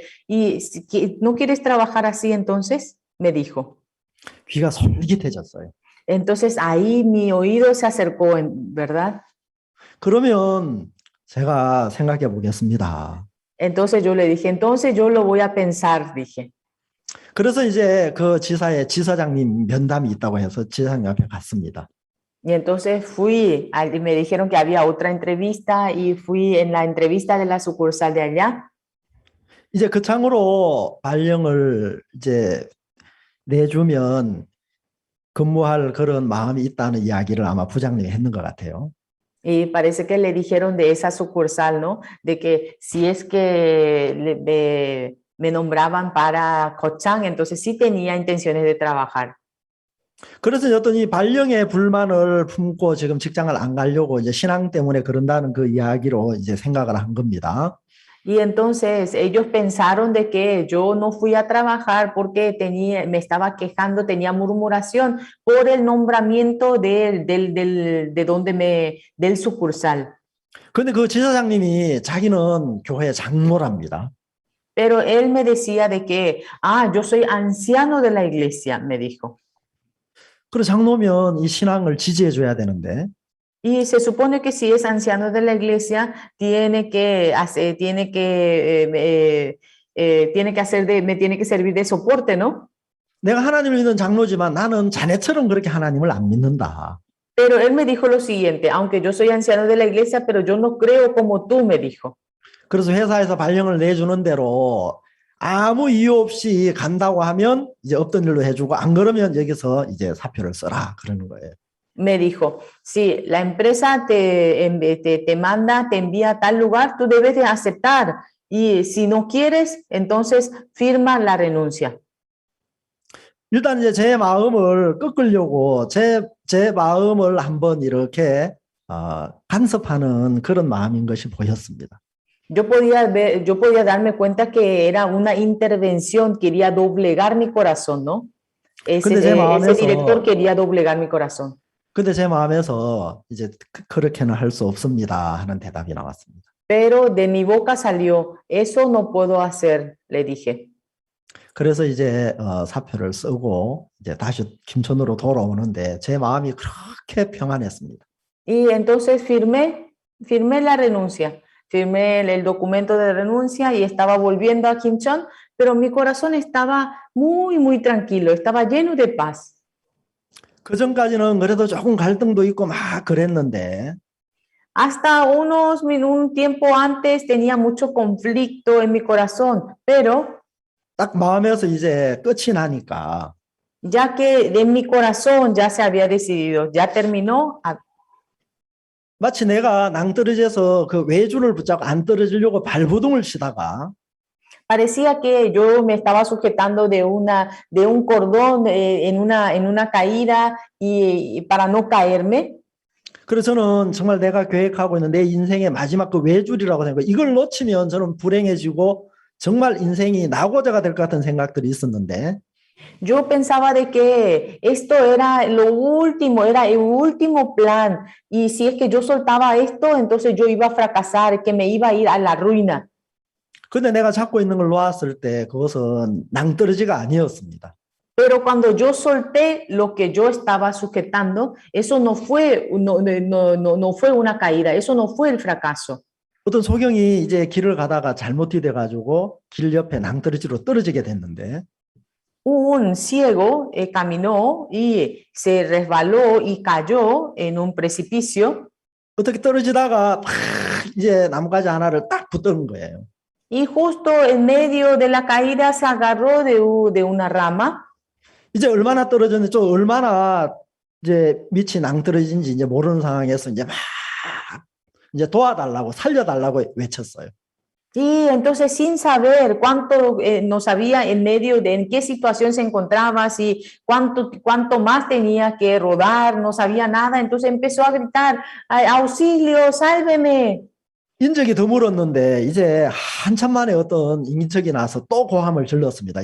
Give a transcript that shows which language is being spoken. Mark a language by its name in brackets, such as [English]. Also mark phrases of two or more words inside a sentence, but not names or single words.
[Spanish] ¿Y no quieres trabajar así entonces? Me dijo. [Korean] 귀가 솔깃해졌어요. [Spanish] Entonces, ahí mi oído se acercó, ¿verdad? [Korean] 그러면 제가 생각해 보겠습니다. [Spanish] Entonces yo le dije, entonces yo lo voy a pensar, dije. [Korean] 그래서 이제 그 지사의 지사장님 면담이 있다고 해서 지사장님 앞에 갔습니다. [Spanish] Y entonces fui, me dijeron que había otra entrevista y fui en la entrevista de la sucursal de allá. [Korean] 이제 그 창으로 발령을 이제 내주면 근무할 그런 마음이 있다는 이야기를 아마 부장님이 했는 것 같아요. [Spanish] Y parece que le dijeron de esa sucursal, ¿no? De que si es que me nombraban para Cochán, entonces sí tenía intenciones de trabajar. [Korean] 그래서 어떤 이 발령의 불만을 품고 지금 직장을 안 가려고 이제 신앙 때문에 그런다는 그 이야기로 이제 생각을 한 겁니다. [Spanish] Y entonces ellos pensaron de que yo no fui a trabajar porque me estaba quejando, tenía murmuración por el nombramiento del sucursal. [Korean] 근데 그 지사장님이 자기는 교회 장로랍니다. [Spanish] Pero él me decía de que, yo soy anciano de la iglesia, me dijo. [Korean] 그래 장로면 이 신앙을 지지해 줘야 되는데. [Spanish] Y se supone que si es anciano de la iglesia, me tiene que servir de soporte, ¿no? [Korean] 내가 하나님을 믿는 장로지만 나는 자네처럼 그렇게 하나님을 안 믿는다. [Spanish] Pero él me dijo lo siguiente, aunque yo soy anciano de la iglesia, pero yo no creo como tú, me dijo. [Korean] 그래서 회사에서 발령을 내주는 대로 아무 이유 없이 간다고 하면 이제 없던 일로 해주고 안 그러면 여기서 이제 사표를 써라 그러는 거예요. [Spanish] Me dijo, si la empresa te manda, te envía a tal lugar, tú debes de aceptar. Y si no quieres, entonces firma la renuncia. [Korean] 일단 이제 제 마음을 꺾으려고 제 마음을 한번 이렇게 간섭하는 그런 마음인 것이 보였습니다. [Spanish] Yo podía darme cuenta que era una intervención, quería doblegar mi corazón, ¿no? Ese director quería doblegar mi corazón. [Korean] 근데 제 마음에서 이제 그렇게는 할 수 없습니다 하는 대답이 나왔습니다. [Spanish] Pero de mi boca salió, eso no puedo hacer, le dije. [Korean] 그래서 이제 사표를 쓰고 이제 다시 김천으로 돌아오는데 제 마음이 그렇게 평안했습니다. [Spanish] Y entonces firmé la renuncia, firmé el documento de renuncia y estaba volviendo a Kimchon, pero mi corazón estaba muy, muy tranquilo, estaba lleno de paz. [Korean] 그 전까지는 그래도 조금 갈등도 있고 막 그랬는데 [Spanish] hasta un tiempo antes tenía mucho conflicto en mi corazón, pero [Korean] 딱 마음에서 이제 끝이 나니까 [Spanish] ya que en mi corazón ya se había decidido, ya terminó. [Korean] 마치 내가 낭떠러지에서 그 외줄을 붙잡고 안 떨어지려고 발버둥을 치다가 [Spanish] parecía que yo me estaba sujetando de un cordón en una caída y para no caerme. [Korean] 그래서 저는 정말 내가 계획하고 있는 내 인생의 마지막 그 외줄이라고 생각해요. 이걸 놓치면 저는 불행해지고 정말 인생이 낙오자가 될 것 같은 생각들이 있었는데 [Spanish] Yo pensaba de que esto era lo último, era el último plan. Y si es que yo soltaba esto, entonces yo iba a fracasar, que me iba a ir a la ruina. [Korean] 근데 내가 잡고 있는 걸 놓았을 때 그것은 낭떠러지가 아니었습니다. [Spanish] Pero cuando yo solté lo que yo estaba sujetando, eso no fue una caída, eso no fue el fracaso. [Korean] 어떤 소경이 이제 길을 가다가 잘못이 돼가지고 길 옆에 낭떠러지로 떨어지게 됐는데 [Spanish] Un ciego caminó y se resbaló y cayó en un precipicio. [Korean] 어떻게 떨어지다가 팍 이제 나뭇가지 하나를 딱 붙드는 거예요. [Spanish] Y justo en medio de la caída se agarró de una rama. [Korean] 이제 얼마나 떨어졌는지 좀 얼마나 이제 밑이 낭떠러진지 이제 모르는 상황에서 이제 막 이제 도와달라고 살려달라고 외쳤어요. [Spanish] Y entonces sin saber cuánto no sabía en medio de en qué situación se encontraba, si cuánto más tenía que rodar, no sabía nada, entonces empezó a gritar, auxilio, sálveme. [Korean] 인적이 드물었는데 이제 한참 만에 어떤 인적이 나서 또 고함을 질렀습니다.